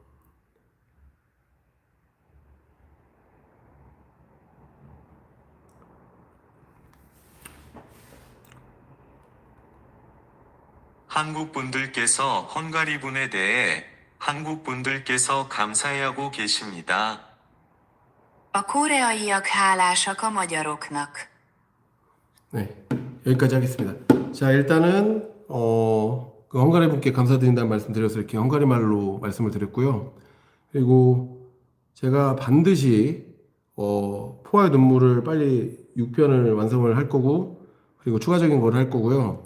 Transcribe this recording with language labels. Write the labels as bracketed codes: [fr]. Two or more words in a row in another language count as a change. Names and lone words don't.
[ko] 한국 분들께서 헝가리 분에 대해 한국 분들께서 감사해하고 계십니다. [hu] A koreaiak hálásak a magyaroknak. [ko] 네, 여기까지 하겠습니다. 자, 일단은 그 헝가리 분께 감사드린다는 말씀 드려서 이렇게 헝가리 말로 말씀을 드렸고요. 그리고 제가 반드시 포화의 눈물을 빨리 6편을 완성을 할 거고, 그리고 추가적인 걸 할 거고요.